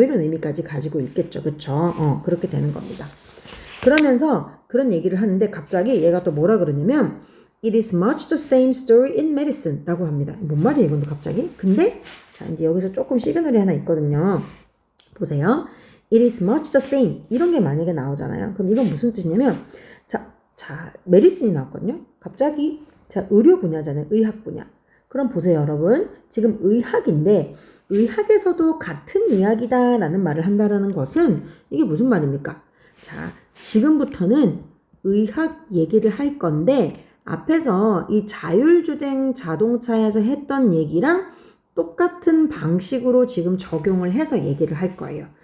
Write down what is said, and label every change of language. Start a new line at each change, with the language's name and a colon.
Korean: 뭐 이런 의미까지 가지고 있겠죠. 그쵸? 그렇게 되는 겁니다. 그러면서 그런 얘기를 하는데 갑자기 얘가 또 뭐라 그러냐면
English: It is much the same story in medicine
Korean: 라고 합니다. 뭔 말이에요 이건 갑자기? 근데 자 이제 여기서 조금 시그널이 하나 있거든요. 보세요. It is much the same 이런 게 만약에 나오잖아요. 그럼 이건 무슨 뜻이냐면 자 메디슨이 나왔거든요. 갑자기 자 의료 분야잖아요. 의학 분야. 그럼 보세요 여러분. 지금 의학인데 의학에서도 같은 이야기다라는 말을 한다라는 것은 이게 무슨 말입니까? 자 지금부터는 의학 얘기를 할 건데 앞에서 이 자율주행 자동차에서 했던 얘기랑 똑같은 방식으로 지금 적용을 해서 얘기를 할 거예요.